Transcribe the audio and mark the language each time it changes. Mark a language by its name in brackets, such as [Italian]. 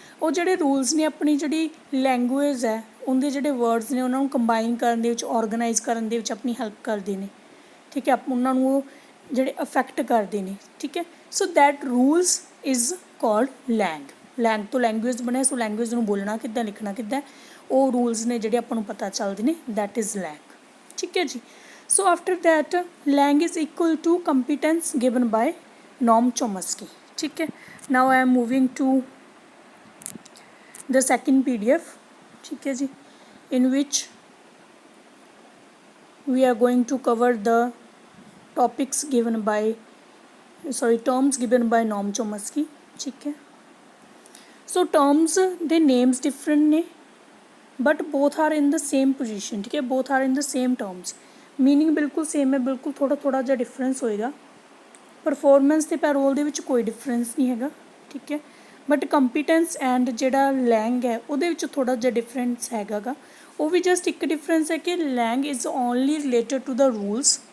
[Punjabi] ਉਹ ਜਿਹੜੇ ਰੂਲਸ ਨੇ ਆਪਣੀ ਜਿਹੜੀ ਲੈਂਗੁਏਜ ਹੈ ਉਹਦੇ ਜਿਹੜੇ ਵਰਡਸ ਨੇ ਉਹਨਾਂ ਨੂੰ ਕੰਬਾਈਨ ਕਰਨ ਦੇ ਵਿੱਚ, ਔਰਗਨਾਈਜ਼ ਕਰਨ ਦੇ ਵਿੱਚ ਆਪਣੀ ਹੈਲਪ ਕਰਦੇ ਨੇ। ਠੀਕ ਹੈ, ਉਹਨਾਂ ਨੂੰ ਉਹ ਜਿਹੜੇ ਅਫੈਕਟ ਕਰਦੇ ਨੇ। ਠੀਕ ਹੈ, [English] So that rules is called lang. [Punjabi] ਲੈਂਗ ਤੋਂ ਲੈਂਗੁਏਜ ਬਣਿਆ, ਸੋ ਲੈਂਗੁਏਜ ਨੂੰ ਬੋਲਣਾ ਕਿੱਦਾਂ, ਲਿਖਣਾ ਕਿੱਦਾਂ, ਉਹ ਰੂਲਸ ਨੇ ਜਿਹੜੇ ਆਪਾਂ ਨੂੰ ਪਤਾ ਚੱਲਦੇ ਨੇ, [English] That is lang. [Punjabi] ਠੀਕ ਹੈ ਜੀ। [English] So after that, lang is equal to competence given by Noam Chomsky. [Hindi] ठीक है, [English] now I am moving to the second PDF. [Hindi] ठीक है जी, [English] in which we are going to cover the topics given by terms given by Noam Chomsky. [Hindi] ठीक है, [English] so terms the names different ने, but both are in the same position. [Hindi] ठीक है, [English] both are in the same terms, [Punjabi] meaning ਬਿਲਕੁਲ same ਹੈ, ਬਿਲਕੁਲ ਥੋੜ੍ਹਾ ਜਿਹਾ ਡਿਫਰੈਂਸ ਹੋਏਗਾ। ਪਰਫੋਰਮੈਂਸ ਅਤੇ ਪੈਰੋਲ ਦੇ ਵਿੱਚ ਕੋਈ ਡਿਫਰੈਂਸ ਨਹੀਂ ਹੈਗਾ। ਠੀਕ ਹੈ, ਬਟ ਕੰਪੀਟੈਂਸ ਐਂਡ ਜਿਹੜਾ ਲੈਂਗ ਹੈ ਉਹਦੇ ਵਿੱਚ ਥੋੜ੍ਹਾ ਜਿਹਾ ਡਿਫਰੈਂਸ ਹੈਗਾ ਗਾ। ਉਹ ਵੀ ਜਸਟ ਇੱਕ ਡਿਫਰੈਂਸ ਹੈ ਕਿ [English] Lang is only related to the rules.